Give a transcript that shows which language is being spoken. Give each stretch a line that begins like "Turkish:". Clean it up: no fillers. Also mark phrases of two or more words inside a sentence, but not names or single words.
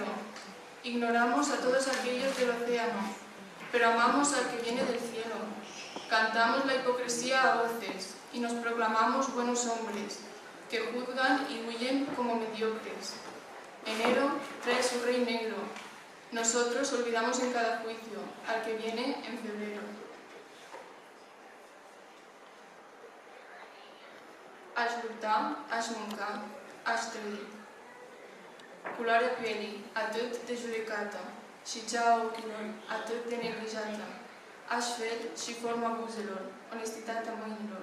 Spanish: Ignoramos a todos aquellos del océano, pero amamos al que viene del cielo. Cantamos la hipocresía a voces y nos proclamamos buenos hombres, que juzgan y huyen como mediocres. Enero trae su rey negro. Nosotros olvidamos en cada juicio al que viene en febrero.
Romanian: Aș lupta, aș mânca, aș trăi. Culoarea pielii, atât de judecată, și cea a ochilor, atât de neglijată. Așfel și forma buzelor, onestitatea mâinilor.